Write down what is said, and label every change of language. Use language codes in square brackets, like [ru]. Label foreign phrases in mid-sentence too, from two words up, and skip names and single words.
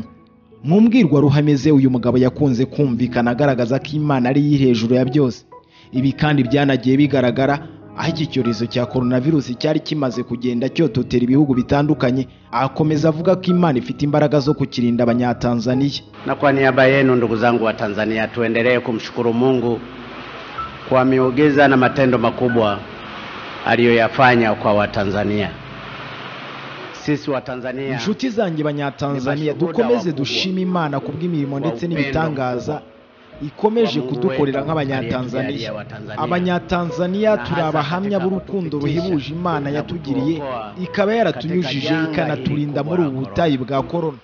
[rw] Mu mbwirwaruhame ze uyu mugabo yakunze kumvikana agaragaza ko Imana ari iri hejuru ya byose. Ibi kandi byanagiye bigaragara aho iki cyorezo cya coronavirus cyari kimaze kugenda cyototera ibihugu bitandukanye, akomeza avuga ko Imana ifite imbaraga zo kukirinda Abanyatanzania. [sw] Na kwa niaba yenu ndugu zangu wa Tanzania, tuendelee kumshukuru Mungu kwa miujiza na matendo makubwa aliyoyafanya kwa Watanzania. Sisi wa Tanzania, [rw] inshuti zanjye Abanyatanzania, dukomeze dushima Imana kubw'imirimo ndetse n'ibitangaza ikomeje kudukorera nk'Abanyatanzania. Abanyatanzania turi abahamya b'urukundo ruhebuje Imana yatugiriye, ikaba yaratunyujije ikanaturinda muri ubu butayi bwa corona.